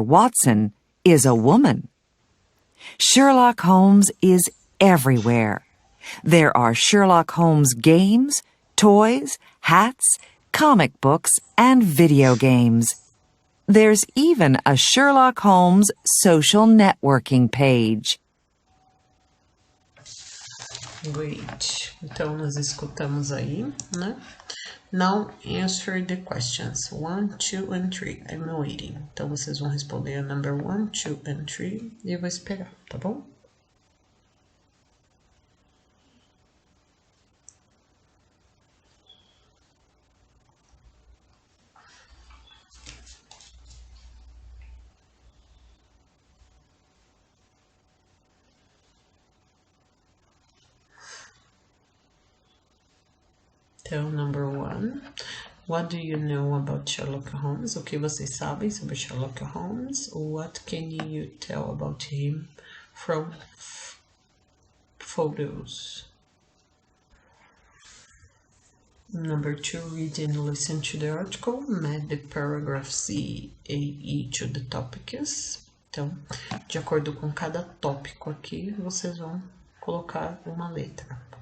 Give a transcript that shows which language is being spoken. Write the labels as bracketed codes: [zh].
[en] Watson, is a woman. Sherlock Holmes is everywhere. There are Sherlock Holmes games, toys, hats, comic books, and video games. There's even a Sherlock Holmes social networking page. Great. [pt] Então, nós escutamos aí, né? [en] Now answer the questions 1, 2, and 3. I'm waiting. [pt] Então, vocês vão responder a [en] number 1, 2, and 3 [pt] e eu vou esperar, tá bom? [en] Então, number 1. What do you know about Sherlock Holmes? [pt] O que vocês sabem sobre Sherlock Holmes? [en] What can you tell about him from photos? Number 2, read and listen to the article. Match the paragraph C, A, E to the topics. [pt] Então, de acordo com cada tópico aqui, vocês vão colocar uma letra.